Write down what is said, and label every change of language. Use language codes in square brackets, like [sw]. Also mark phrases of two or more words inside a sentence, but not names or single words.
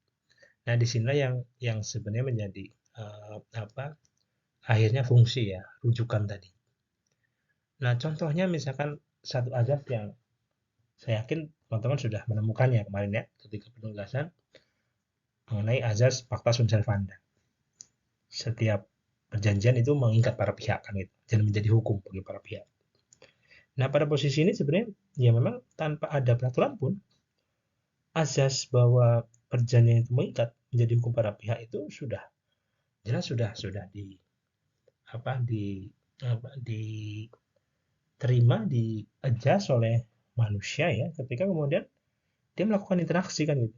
[id] Nah, di sini yang sebenarnya menjadi akhirnya fungsi ya rujukan tadi. Nah, contohnya misalkan satu azas yang saya yakin teman-teman sudah menemukannya kemarin ya ketika penugasan mengenai azas [la] pacta sunt servanda. [id] Setiap perjanjian itu mengikat para pihak kan gitu dan menjadi hukum bagi para pihak. Nah, pada posisi ini sebenarnya ya memang tanpa ada peraturan pun azas bahwa perjanjian itu mengikat menjadi hukum para pihak itu sudah jelas sudah diterima di adjust oleh manusia ya ketika kemudian dia melakukan interaksi kan gitu.